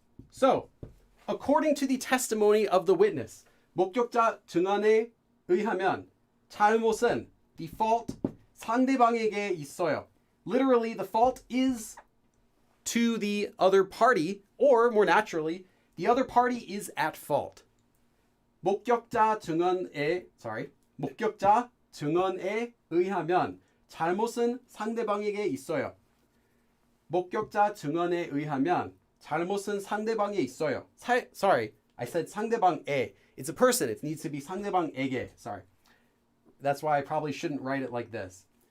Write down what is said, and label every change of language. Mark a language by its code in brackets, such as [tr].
[en] So, according to the testimony of the witness, [ko] 목격자 증언에 의하면 잘못은, [en] the fault, [ko] 상대방에게 있어요. [en] Literally, the fault is to the other party, or more naturally, the other party is at fault. [ko] 목격자 증언에 의하면 잘못은 상대방에게 있어요. 목격자 증언에 의하면 잘못은 상대방에 있어요. [en] I said 상대방에. It's a person. It needs to be 상대방에게. Sorry. That's why I probably shouldn't write it like this.